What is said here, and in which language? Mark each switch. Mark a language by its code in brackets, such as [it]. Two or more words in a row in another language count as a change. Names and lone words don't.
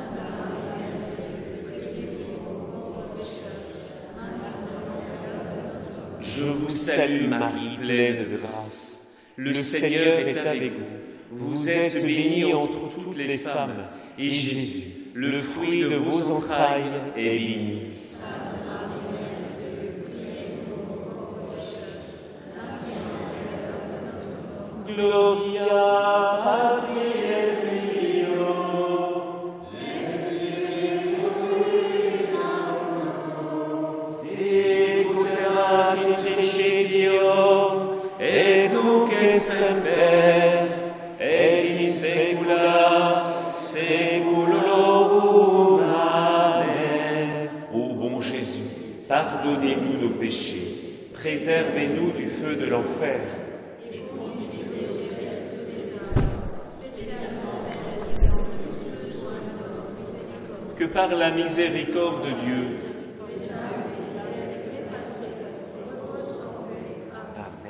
[fr] Je vous salue Marie, pleine de grâce. Le Seigneur est avec vous. Vous êtes bénie entre toutes les femmes, et Jésus, le fruit de vos entrailles, est béni. [la] Gloria Patri et Filio, sicut erat in principio, et nunc et semper, et in saecula saeculorum. Amen. [fr] Ô bon Jésus, pardonnez-nous nos péchés, préservez-nous du feu de l'enfer. Que par la miséricorde de Dieu, Amen.